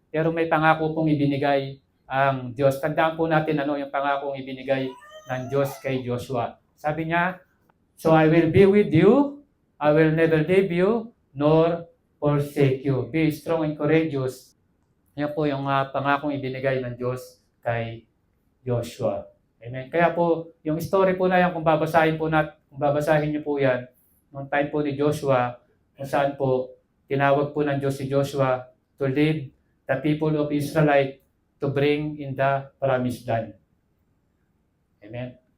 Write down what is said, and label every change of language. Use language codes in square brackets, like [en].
[tl] Pero may pangako pong ibinigay ang Diyos. Tandaan po natin ano yung pangakong ibinigay ng Diyos kay Joshua. Sabi niya, [en] so I will be with you, I will never leave you, nor forsake you. Be strong and courageous. [tl] Yan po yung pangakong ibinigay ng Diyos kay Joshua. Amen. Kaya po, yung story po na yan, kung babasahin niyo po yan, noong time po ni Joshua, kung saan po, tinawag po ng Diyos si Joshua [en] to lead the people of Israelite to bring in the promised land. [tl] Amen.